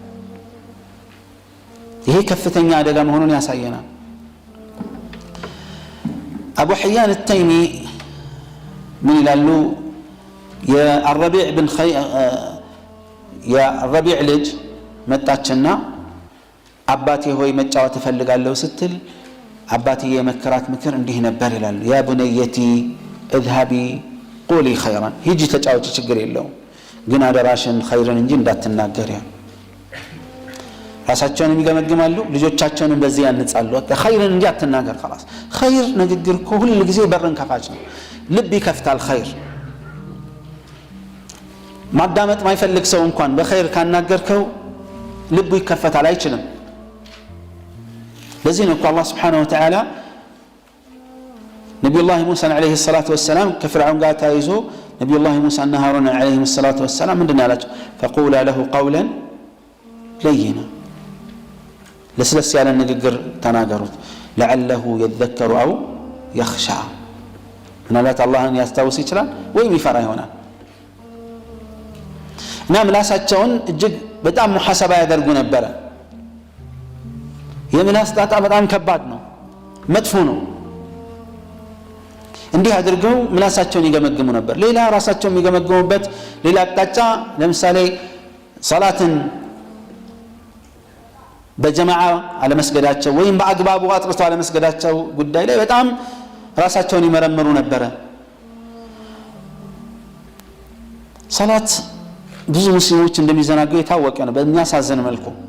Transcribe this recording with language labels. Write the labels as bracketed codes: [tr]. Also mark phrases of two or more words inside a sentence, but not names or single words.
[am] ይሄ ከፍተኛ አደጋ መሆኑን ያሳየናል አቡ ሐያን التيمي ምን ይላሉ የረቢዕ ልጅ መጣችና አባቴ ሆይ መጫወት እፈልጋለሁ ስትል አባቴ የመከራት ምክር እንዲህ ነበር ይላሉ [ar] يا بنيتي اذهبي قولي خيرا [am] ሂጂ ተጫወቺ ችግር የለው ግን አደራሽን ኸይርን እንጂ እንዳትናገር ያ ራሳቸውን ይገመግማሉ ልጆቻቸውን በዚህ ያንጻሉ ኸይርን እንጂ አትናገር خلاص ኸይር ንግግር ሁሉ ጊዜ በርን ከፋች ነው ልብ ይከፍታል ኸይር ማዳመጥ ማይፈልግ ሰው እንኳን በኸይር ካናገርከው ልቡ ይከፈታል አይችልም ለዚህ ነው አላህ [ar] سبحانه وتعالى [am] ነብዩላህ ሙሳ [ar] عليه الصلاة والسلام [am] ከፍርዓን ጋር ታይዞ ነብዩላህ ሙሳ እና ሃሩን [ar] عليه الصلاة والسلام [am] ምንድነው ያላቸው [ar] فقولا له قولا لينا [am] ለስለስ ያለ ንግግር ተናገሩት [ar] لعله يذكر او يخشى [am] ምናልባት አላህን ያስታውስ ይችላል ወይም ይፈራ ይሆናል እና ምላሳቸውን እጅግ በጣም ሙሐሰባ ያደርጉ ነበር የምላስ ጣጣ በጣም ከባድ ነው መጥፎ ነው እንዲህ አድርገው ምላሳቸውን ይገመግሙ ነበር ሌላ ራሳቸውን የሚገመግሙበት ሌላ አቅጣጫ ለምሳሌ ሶላትን በጀማዓ አለመስገዳቸው ወይም በአግባቡ አጥርተው አለመስገዳቸው ጉዳይ ላይ በጣም ራሳቸውን ይመረምሩ ነበር ሶላት ብዙ ሙስሊሞች እንደሚዘናጉ የታወቀ ነው በሚያሳዝን መልኩ